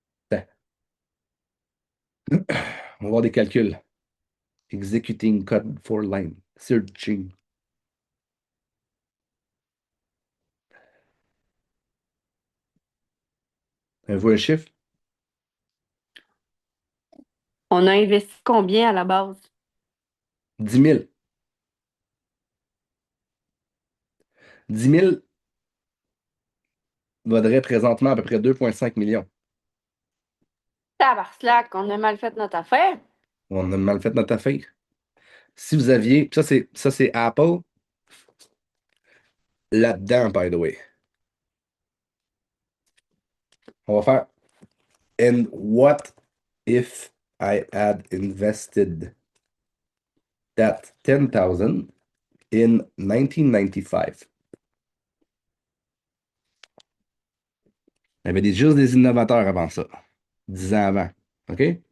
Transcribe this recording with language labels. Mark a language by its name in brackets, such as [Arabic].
[French] Ben, on va voir des calculs. [English] Executing code for line. Searching. [French] Avez-vous un chiffre? On a investi combien à la base? 10 000. 10 000 vaudrait présentement à peu près 2,5 millions. Tabarnak, on a mal fait notre affaire. On a mal fait notre affaire. Si vous aviez, ça c'est Apple là-dedans, [English] by the way. [French] On va faire [English] And what if I had invested that 10,000 in 1995? [French] Il y avait juste des innovateurs avant ça, 10 ans avant. OK?